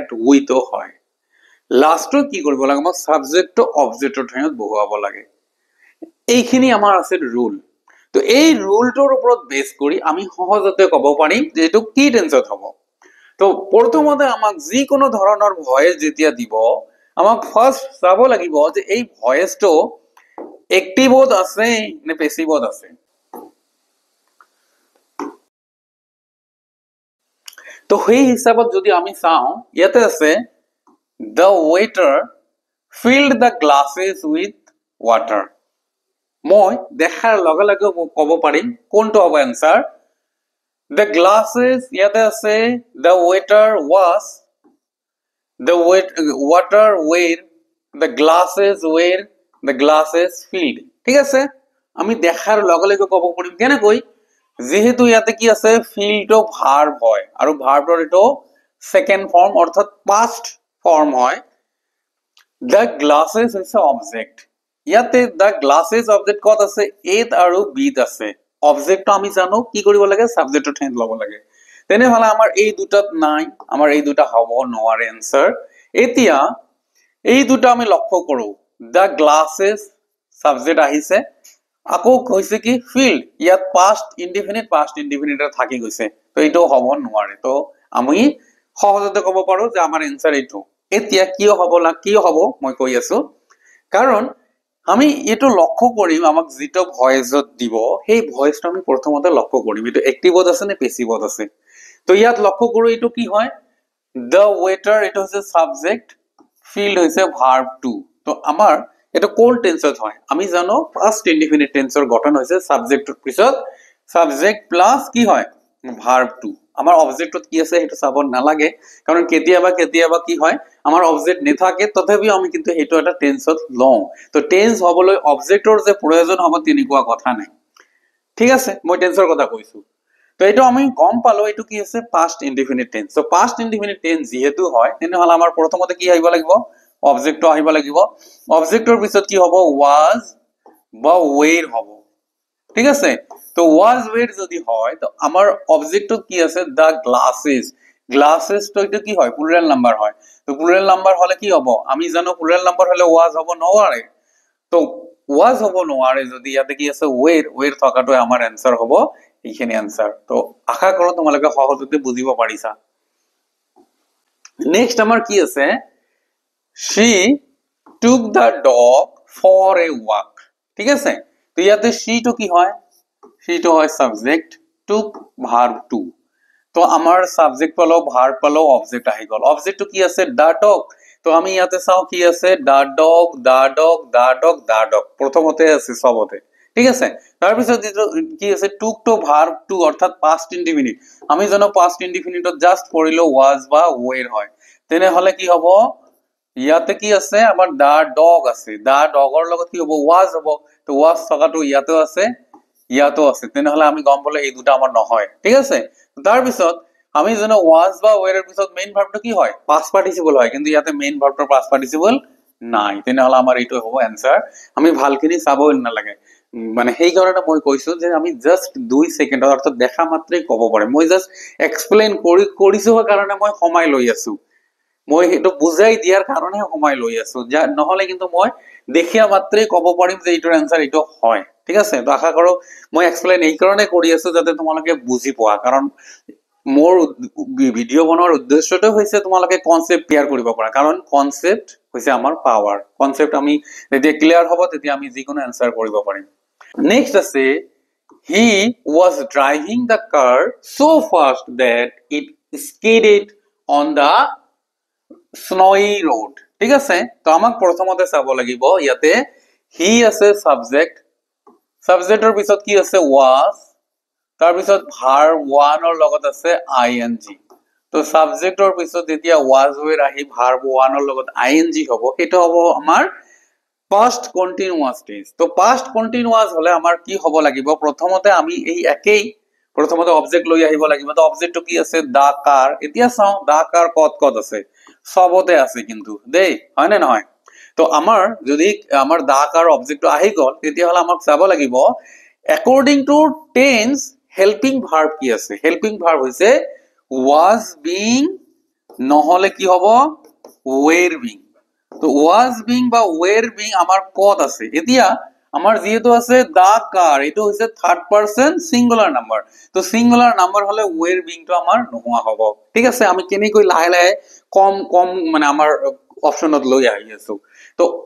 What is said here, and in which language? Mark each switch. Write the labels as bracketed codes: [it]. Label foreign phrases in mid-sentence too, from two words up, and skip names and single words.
[as] উইথ হয় লাষ্টৰ কি কৰিব লাগে মই সাবজেক্টটো অবজেক্টৰ ঠাইত বহুৱাব লাগে এইখিনি আমাৰ আছে ৰুল তো এই ৰুলটোৰ ওপৰত বেস কৰি আমি সহজতে ক'ব পাৰিম যে এটো কি টেন্সত হ'ব তো প্ৰথমতে আমাক যি কোনো ধৰণৰ ভয়েস যেতিয়া দিব আমাক ফাৰ্স্ট চাব লাগিব যে এই ভয়েসটো এক্টিভত আছে নে পেসিভত আছে তো সেই হিচাপত যদি আমি চাও ইয়াতে আছে [en] the waiter filled the glasses with water [as] মই দেখাৰ লগে লগে ক'ব পাৰিম কোনটো হ'ব [en] answer the glasses [as] ইয়াতে আছে [en] the waiter was the water were the glasses filled [as] ঠিক আছে আমি দেখাৰ লগে লগে ক'ব পাৰিম কেনেকৈ যেহেতু ইয়াতে কি আছে ফিলটো ভার্ব হয় আৰু ভার্বৰ এটো সেকেন্ড ফর্ম অর্থাৎ পাস্ট ফর্ম হয় [en] the glasses is a object [as] ইয়াতে [en] the glasses object [as] কত আছে এত আৰু বিত আছে অবজেক্টটো আমি জানো কি কৰিব লাগে সাবজেক্টৰ ঠাইত লব লাগে তেনেহলে আমাৰ এই দুটাত নাই আমাৰ এই দুটা হ'ব নোৱাৰে आंसर এতিয়া এই দুটা আমি লক্ষ্য কৰো [en] the glasses [as] সাবজেক্ট আহিছে আকৌ কৈছে কি ফিল্ড ইয়াত [en] past indefinite [as] থাকি গৈছে তো এটো হ'ব নোৱাৰে তো আমি সহজতে ক'ব পাৰো যে আমাৰ आंसर এটো এতিয়া কি হ'ব মই কৈ আছো কাৰণ আমি এটো লক্ষ্য কৰিম আমাক যেটো ভয়েসত দিব সেই ভয়েসটো আমি প্ৰথমতে লক্ষ্য কৰিম এটো এক্টিভত আছে নে পেসিভত আছে তো ইয়াত লক্ষ্য কৰো এটো কি হয় [en] the waiter [as] এটো হৈছে সাবজেক্ট ফিল্ড হৈছে [en] verb two [as] তো আমাৰ এটো কোন টেন্সত হয় আমি জানো [en] past indefinite [as] টেন্সৰ গঠন হৈছে সাবজেক্টৰ পিছত [en] subject plus [as] কি হয় [en] verb two [as] আমাৰ অবজেক্টত কি আছে হেতু চাব নালাগে কাৰণ কেতিয়াবা কি হয় আমাৰ অবজেক্ট নেথাকে তথাপিও আমি কিন্তু হেতু এটা টেন্সত লওঁ তো টেন্স হবলৈ অবজেক্টৰ যে প্ৰয়োজন হ'ব তেনেকুৱা কথা নাই ঠিক আছে মই টেন্সৰ কথা কৈছো তো এটো আমি গম পালো এটো কি আছে [en] past indefinite tense so past indefinite tense [as] যেহেতু হয় তেনেহলে আমাৰ প্ৰথমতে কি আহিব লাগিব অবজেক্টটো আহিব লাগিব অবজেক্টৰ পিছত কি হ'ব was বা were হ'ব ঠিক আছে তো was were যদি হয় তো আমাৰ অবজেক্টটো কি আছে [en] the glasses [as] তো এটা কি হয় [en] plural number [as] হয় তো প্লুরাল নাম্বার হলে কি হ'ব আমি জানো প্লুরাল নাম্বার হলে was হ'ব নোৱাৰে তো was হ'ব নোৱাৰে যদি ইয়াতে কি আছে were থকাটো আমাৰ आंसर হ'ব এইখিনি आंसर তো আশা কৰো তোমালোকে সহজতে বুজিব পাৰিছা নেক্সট আমাৰ কি আছে [en] she took the dog for a walk [as] ঠিক আছে তো ইয়াতে [en] she to [as] কি হয় [en] she to [as] হয় [en] subject took verb to [as] তো আমাৰ সাবজেক্ট পালো ভার্ব পালো অবজেক্ট আহি গল অবজেক্ট কি আছে [en] the dog [as] তো আমি ইয়াতে চাও কি আছে [en] the dog [as] প্ৰথমতে আছে সবতে ঠিক আছে তাৰপিছত কি আছে [en] took two verb [as] টু অর্থাৎ [en] past indefinite [as] আমি জানো [en] past indefinite [as] জাস্ট পঢ়িলো ওয়াজ বা ওয়েৰ হয় তেনেহলে কি হ'ব ইয়াতে কি আছে আমাৰ [en] the dog [as] আছে [en] the dog [as] লগত কি হ'ব ওয়াজ হ'ব তো ওয়াজ থকাটো ইয়াতেও আছে ইয়াতো আছে তেনেহলে আমি গম পালে এই দুটা আমাৰ নহয় ঠিক আছে তাৰপিছত আমি জানো ওয়াজ বা ওয়েৰ পিছত [en] main verb [as] কি হয় [en] past participle [as] হয় কিন্তু ইয়াতে [en] main verb past participle [as] নাই তেনেহলে আমাৰ এইটো হ'ব এনসার আমি ভালখিনি চাব নালাগে মানে সেই কাৰণে মই কৈছো যে আমি [en] just 2 second [as] অর্থাৎ দেখা মাত্ৰই ক'ব পাৰে মই [en] just explain [as] কৰিছো কাৰণে মই সময় লৈ আছো মই এটা বুজাই দিয়াৰ কাৰণে সময় লৈ আছো নহলে কিন্তু মই দেখিয়া মাত্ৰই ক'ব পাৰিম যে এইটোৰ এনসার এইটো হয় ঠিক আছে তো আশা কৰো মই এক্সপ্লেইন এই কাৰণে কৰি আছো যাতে তোমালোকে বুজি পোৱা কাৰণ মোৰ ভিডিও বনোৱাৰ উদ্দেশ্যটো হৈছে তোমালোকে [en] concept clear [as] কৰিব পৰা কাৰণ কনসেপ্ট হৈছে আমাৰ পাৱাৰ কনসেপ্ট আমি যেতিয়া ক্লিয়াৰ হ'ব তেতিয়া আমি যিকোনো এনসার কৰিব পাৰিম নেক্সট আছে [en] he was driving the car so fast that it skidded on the snowy road [as] ঠিক আছে তো আমাক প্ৰথমতে চাব লাগিব ইয়াতে he আছে সাবজেক্টৰ পিছত কি আছে was তাৰপিছত [en] verb one [as] ৰ লগত আছে ing তো সাবজেক্টৰ পিছত যেতিয়া [en] was were [as] আহি [en] verb one [as] ৰ লগত ing হ'ব এটা হ'ব আমাৰ [en] past continuous tense [as] তো [en] past continuous [as] হলে আমাৰ কি হ'ব লাগিব প্ৰথমতে আমি এই একেই প্ৰথমতে অবজেক্ট লৈ আহিব লাগিব তো অবজেক্টটো কি আছে [en] the car [as] এতিয়া চাও [en] the car [as] কত আছে সবতে আছে কিন্তু দেই হয় না নহয় তো আমাৰ যদি আমাৰ [en] the car [as] অবজেক্টটো আহি গল তেতিয়া হলে আমাক চাব লাগিব [en] according to tense helping verb [as] কি আছে [en] helping verb [as] হৈছে [en] was being [as] নহলে কি হ'ব [en] were being [as] তো [en] was being [as] বা [en] were being [as] আমাৰ কত আছে এতিয়া আমাৰ যেহেতু আছে [en] the car [as] এটো হৈছে [en] third person singular number [as] তো [en] singular number [as] হলে [en] were being [as] তো আমাৰ নোহোৱা হ'ব ঠিক আছে আমি কেনেকৈ লাহে লাহে কম কম মানে আমাৰ অপশনত লৈ আহি আছো তো